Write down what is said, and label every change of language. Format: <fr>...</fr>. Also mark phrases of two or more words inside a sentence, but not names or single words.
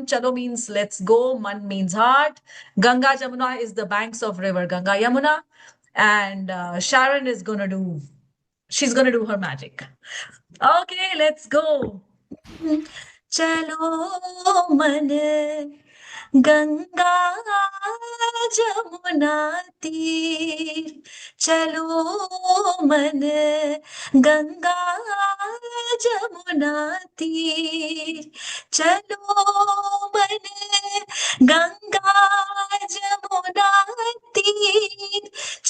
<en>Chalo means let's go. Man means heart. Ganga Jamuna is the banks of river Ganga Yamuna. And Sharon is she's gonna do her magic. Okay, let's go.</en> <hi>चलो मन गंगा जमुना तीर चलो मन गंगा जमुना तीर चलो मन गंगा जमुना तीर</hi>